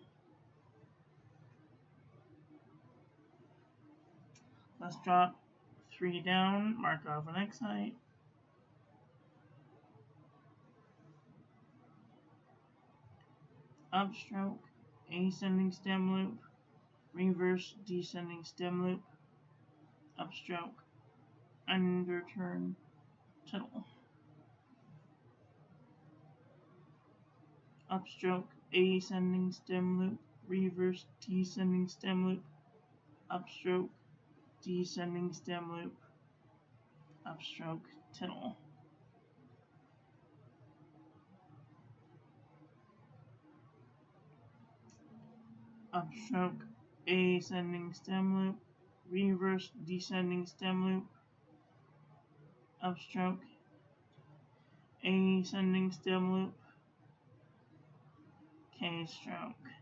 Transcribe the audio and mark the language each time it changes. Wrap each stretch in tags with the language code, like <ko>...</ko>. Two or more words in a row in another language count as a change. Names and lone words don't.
<en>Let's drop 3 down, mark off an X height. Upstroke, ascending stem loop, reverse descending stem loop, upstroke, underturn, tittle. Upstroke, ascending stem loop, reverse descending stem loop, upstroke, descending stem loop, upstroke, tittle. Upstroke, ascending stem loop, reverse descending stem loop, upstroke, ascending stem loop, K-stroke.</en>